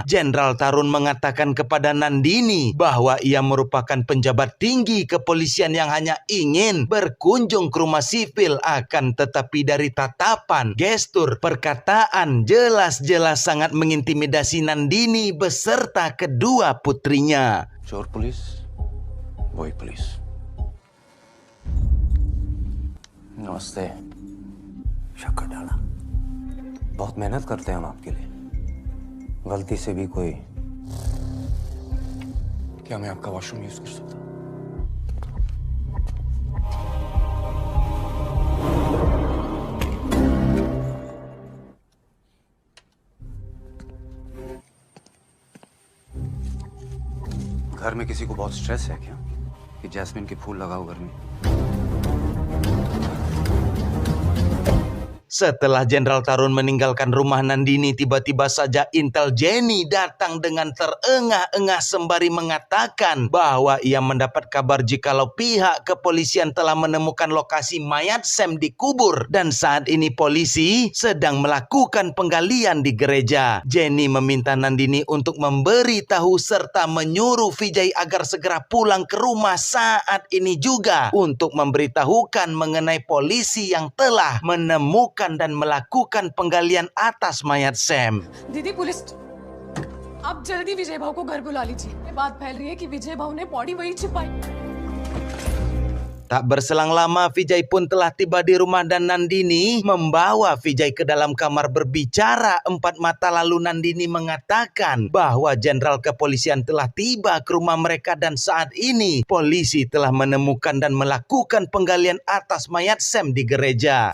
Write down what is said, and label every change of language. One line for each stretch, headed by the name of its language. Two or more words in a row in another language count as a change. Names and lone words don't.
Indonesian: Jenderal Tarun mengatakan kepada Nandini bahwa ia merupakan penjabat tinggi kepolisian yang hanya ingin berkunjung ke rumah sipil, akan tetapi dari tatapan, gestur, perkataan jelas-jelas sangat mengintimidasi Nandini beserta kedua putrinya.
Hindi: चोर पुलिस, वही पुलिस। नमस्ते। शक्कर डाला। बहुत मेहनत करते हैं हम आपके लिए। गलती से भी कोई। क्या मैं आपका
English: washroom use
Hindi: कर सकता हूँ? घर में किसी को बहुत स्ट्रेस है क्या कि जैस्मिन के फूल लगाओ घर में?
Indonesian: Setelah Jenderal Tarun meninggalkan rumah Nandini, tiba-tiba saja Intel Jenny datang dengan terengah-engah sembari mengatakan bahwa ia mendapat kabar jikalau pihak kepolisian telah menemukan lokasi mayat Sam dikubur dan saat ini polisi sedang melakukan penggalian di gereja. Jenny meminta Nandini untuk memberitahu serta menyuruh Vijay agar segera pulang ke rumah saat ini juga untuk memberitahukan mengenai polisi yang telah menemukan dan melakukan penggalian atas mayat Sam.
Hindi: दीदी पुलिस, आप जल्दी विजय भाऊ को घर बुला लीजिए। बात फैल रही है कि विजय भाऊ ने बॉडी वहीं छिपाई।
Indonesian: Tak berselang lama, Vijay pun telah tiba di rumah dan Nandini membawa Vijay ke dalam kamar berbicara empat mata. Lalu Nandini mengatakan bahwa jenderal kepolisian telah tiba ke rumah mereka dan saat ini polisi telah menemukan dan melakukan penggalian atas mayat Sam di gereja.